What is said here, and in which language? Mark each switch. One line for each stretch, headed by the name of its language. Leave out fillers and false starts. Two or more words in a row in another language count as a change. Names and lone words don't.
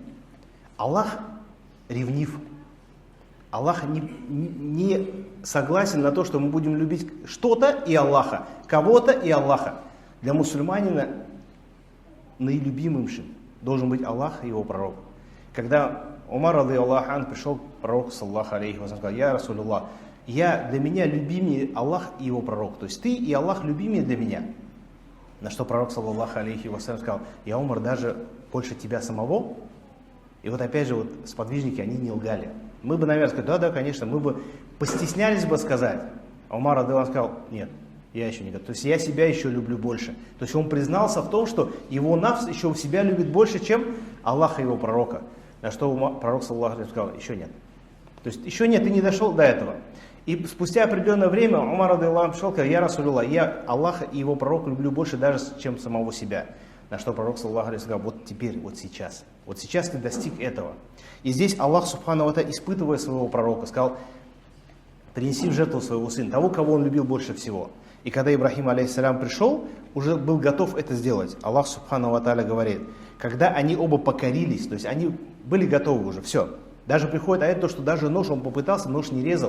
Russian: Аллах ревнив. Аллах не согласен на то, что мы будем любить что-то и Аллаха, кого-то и Аллаха. Для мусульманина наилюбимым должен быть Аллах и его пророк. Когда Умар,
Arabic: رضي الله عنه,
Russian: пришел к пророку,
Arabic: صلى الله عليه وسلم,
Russian: сказал: «Я Расулуллах, для меня любимее Аллах и его пророк». То есть ты и Аллах любимее для меня. На что пророк,
Arabic: صلى الله عليه وسلم,
Russian: сказал: «Я, Умар, даже больше тебя самого». И вот опять же, вот сподвижники, они не лгали. Мы бы, наверное, сказали: да, конечно, мы бы постеснялись бы сказать. А Умар,
Arabic: رضي الله عنه,
Russian: сказал: «Нет, я еще не готов». То есть я себя еще люблю больше. То есть он признался в том, что его нафс еще себя любит больше, чем Аллаха и его пророка. На что пророк,
Arabic: صلى الله عليه وسلم,
Russian: сказал: еще нет. То есть еще нет, ты не дошел до этого. И спустя определенное время Умар,
Arabic: رضي الله عنه,
Russian: сказал: «Я Расулуллах, я Аллаха и его пророка люблю больше даже, чем самого себя». На что пророк,
Arabic: صلى الله عليه وسلم,
Russian: сказал: «Вот теперь, вот сейчас ты достиг этого». И здесь Аллах
Arabic: سبحانه وتعالى,
Russian: испытывая своего пророка, сказал: «Принеси в жертву своего сына, того, кого он любил больше всего». И когда Ибрахим, алейхиссалям, пришел, уже был готов это сделать. Аллах
Arabic: سبحانه وتعالى
Russian: говорит: когда они оба покорились, то есть они были готовы уже, все, Даже приходит аят, то, что даже нож он попытался, нож не резал.